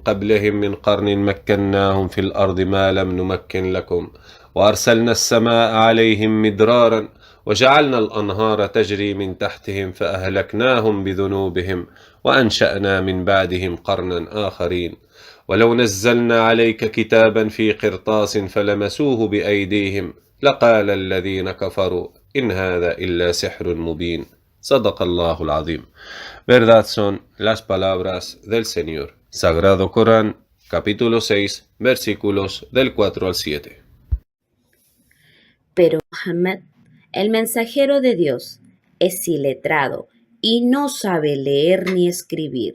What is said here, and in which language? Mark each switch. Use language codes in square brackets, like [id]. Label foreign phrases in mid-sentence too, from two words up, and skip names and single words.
[ar] قبلهم من قرن مكناهم في الأرض ما لم نمكن لكم وأرسلنا السماء عليهم مدرارا وجعلنا الأنهار تجري من تحتهم فأهلكناهم بذنوبهم وأنشأنا من بعدهم قرنا آخرين ولو نزلنا عليك كتابا في قرطاس فلمسوه بأيديهم لقال الذين كفروا إن هذا إلا سحر مبين صدق الله العظيم. [es] Verdad son las palabras del Señor. Sagrado Corán, capítulo 6, versículos del 4 al 7. Pero Mohammed, el mensajero de Dios, es iletrado y no sabe leer ni escribir.